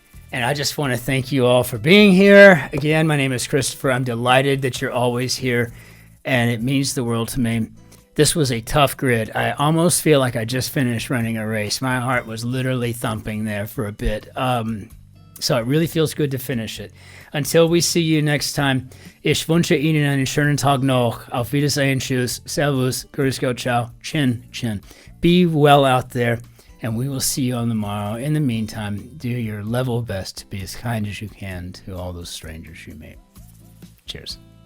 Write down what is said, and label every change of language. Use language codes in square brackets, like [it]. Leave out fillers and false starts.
[en] And I just want to thank you all for being here. Again, my name is Christopher. I'm delighted that you're always here, and it means the world to me. This was a tough grid. I almost feel like I just finished running a race. My heart was literally thumping there for a bit. So it really feels good to finish it. Until we see you next time, [de] ich wünsche Ihnen einen schönen Tag noch. Auf Wiedersehen, tschüss, servus, grüß Gott, ciao, Cin-Cin. [en] Be well out there, and we will see you on the morrow. In the meantime, do your level best to be as kind as you can to all those strangers you meet. Cheers.